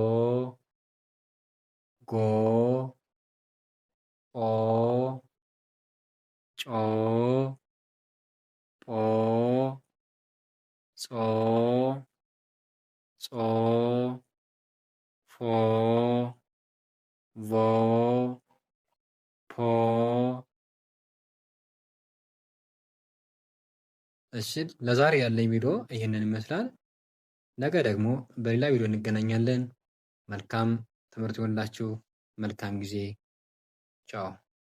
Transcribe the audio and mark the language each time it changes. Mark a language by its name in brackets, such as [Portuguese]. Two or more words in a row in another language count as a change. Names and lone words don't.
[Amharic] ጎ ኦ ጮ ጶ ጾ ጾ ፎ ቮ ፖ። እሺ ለዛሬ ያለኝ ቪዲዮ ይህንን ይመስላል። ነገ ደግሞ በሌላ ቪዲዮ እንገናኛለን። መልካም ትምህርት ይሁንላችሁ። መልካም ጊዜ። ቻው